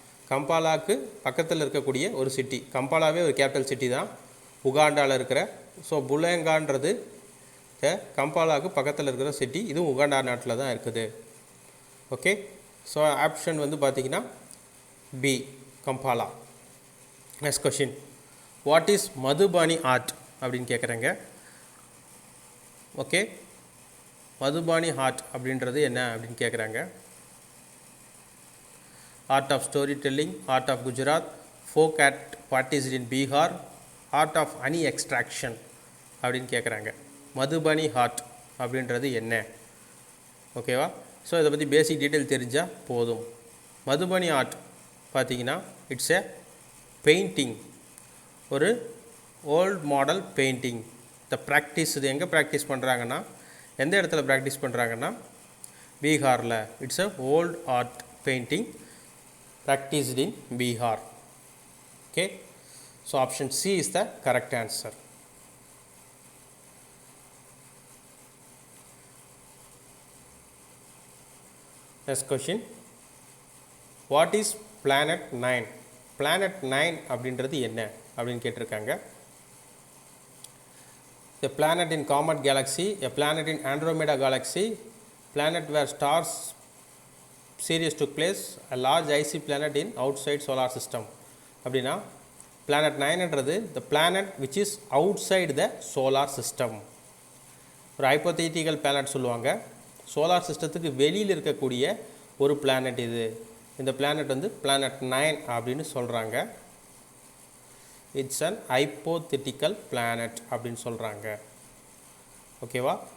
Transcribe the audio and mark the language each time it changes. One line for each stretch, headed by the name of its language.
Tamil: கம்பாலாவுக்கு பக்கத்தில் இருக்கக்கூடிய ஒரு சிட்டி. கம்பாலாவே ஒரு கேபிட்டல் சிட்டி தான் உகாண்டாவில் இருக்கிற. ஸோ புலெங்கான்றது கம்பாலாவுக்கு பக்கத்தில் இருக்கிற சிட்டி. இதுவும் உகாண்டா நாட்டில் தான் இருக்குது. ஓகே, ஸோ ஆப்ஷன் வந்து பார்த்திங்கன்னா
English: B. Kampala. Next question. What is Madhubani art
Tamil: அப்படின்னு கேட்குறாங்க. ஓகே, மதுபானி ஆர்ட் அப்படின்றது என்ன அப்படின்னு கேட்குறாங்க.
English: art of story telling, art of Gujarat, folk art practised in Bihar, art of honey extraction
Tamil: அப்படின்னு கேட்குறாங்க. மதுபானி ஆர்ட் அப்படின்றது என்ன? ஓகேவா? ஸோ இதை பற்றி பேசிக் டீட்டெயில் தெரிஞ்சால் போதும். மதுபானி ஆர்ட் பார்த்திங்கன்னா
English: it's a painting,
Tamil: ஒரு ஓல்ட் மாடல் பெயிண்டிங். இந்த ப்ராக்டிஸ் இது எங்கே ப்ராக்டிஸ் பண்ணுறாங்கன்னா, எந்த இடத்துல ப்ராக்டிஸ் பண்ணுறாங்கன்னா பீகாரில்.
English: It's a old art painting practised in Bihar. Okay, so option C is the correct answer. Next question. What is planet 9?
Tamil: Planet 9 அப்படின்றது என்ன அப்படின்னு கேட்டிருக்காங்க.
English: A planet in Comet Galaxy, a planet in Andromeda Galaxy, planet where stars series took place, a large icy planet in outside solar system.
Tamil: அப்படின்னா planet 9ன்றது
English: the planet which is outside the solar system.
Tamil: ஒரு hypothetical planet சொல்லுவாங்க. Solar சிஸ்டத்துக்கு வெளியில் இருக்கக்கூடிய ஒரு planet இது. இந்த planet வந்து planet 9 அப்படின்னு சொல்கிறாங்க.
English: it's an hypothetical planet
Tamil: அப்படின்னு சொல்கிறாங்க. ஓகேவா?